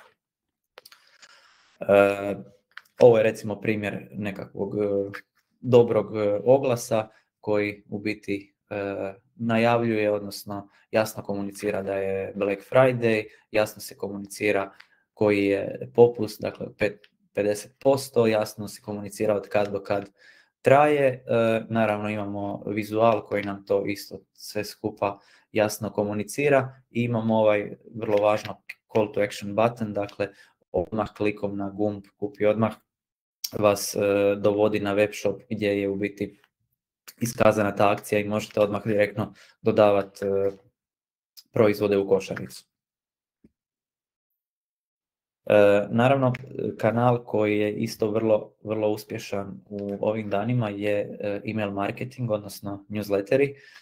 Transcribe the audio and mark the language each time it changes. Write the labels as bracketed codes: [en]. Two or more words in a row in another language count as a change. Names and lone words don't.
[hr] Ovo je recimo primjer nekakvog dobrog oglasa koji u biti najavljuje, odnosno jasno komunicira da je Black Friday, jasno se komunicira koji je popust, dakle 50%, jasno se komunicira od kad do kad traje. Naravno imamo vizual koji nam to isto sve skupa jasno komunicira i imamo ovaj vrlo važno [en] call to action button, [hr] dakle odmah klikom na gumb kupi odmah vas dovodi na [en] web shop [hr] gdje je u biti iskazana ta akcija i možete odmah direktno dodavati proizvode u košaricu. Naravno, kanal koji je isto vrlo uspješan u ovim danima je [en] email marketing, [hr] odnosno newsletteri.